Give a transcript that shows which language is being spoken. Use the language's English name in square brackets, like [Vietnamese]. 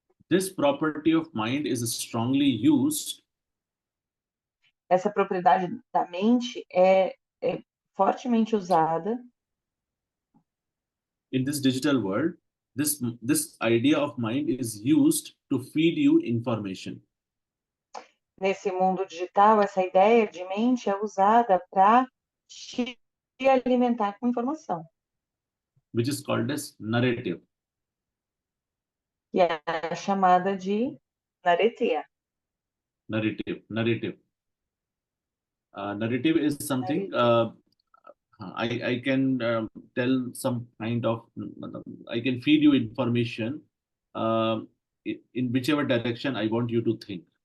[English] this property of mind is strongly used [Portuguese] essa propriedade da mente é fortemente usada. [English] in this digital world. This idea of mind is used to feed you information. [Portuguese] Nesse mundo digital, essa ideia de mente é usada para te alimentar com informação, [English] Which is called as narrative. [Portuguese] que é chamada de naretia. [English] Narrative. Narrative is something I can tell some kind of, I can feed you information in whichever direction I want you to think.